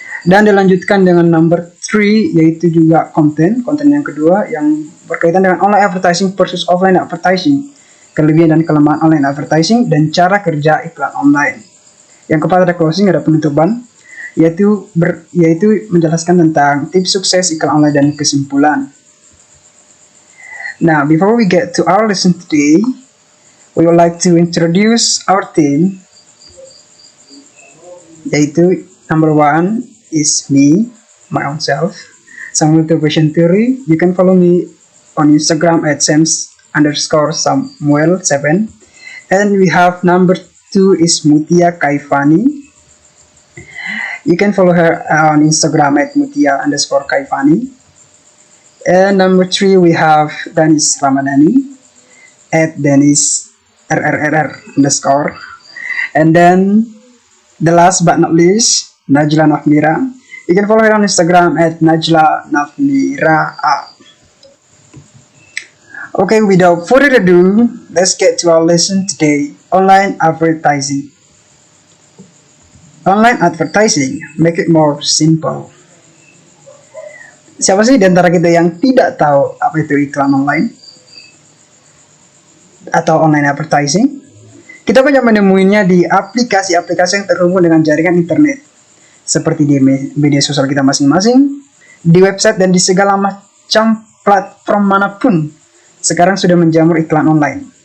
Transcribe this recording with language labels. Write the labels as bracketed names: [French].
[Indonesian] Dan dilanjutkan dengan number 3, yaitu juga konten yang kedua yang berkaitan dengan online advertising versus offline advertising, kelebihan dan kelemahan online advertising, dan cara kerja iklan online. Yang keempat ada closing, ada penutupan, yaitu menjelaskan tentang tips sukses iklan online dan kesimpulan. [English] Now, before we get to our lesson today, we would like to introduce our team, yaitu number 1 is me, my own self, Samuel Motivation Theory. You can follow me on Instagram at sams_Samuel7. And we have number 2 is Mutia Kaifani. You can follow her on Instagram at Mutia_Kaifani. And number 3 we have Danis Ramadhani at Danis_RRRR_. And then the last but not least, Najla Nafmira. You can follow her on Instagram at Najla Nafmira. Okay, without further ado, let's get to our lesson today, online advertising. Online advertising, make it more simple. [Indonesian] Siapa sih di antara kita yang tidak tahu apa itu iklan online atau online advertising? Kita banyak menemuinya di aplikasi-aplikasi yang terhubung dengan jaringan internet, seperti di media sosial kita masing-masing, di website, dan di segala macam platform manapun sekarang sudah menjamur iklan online.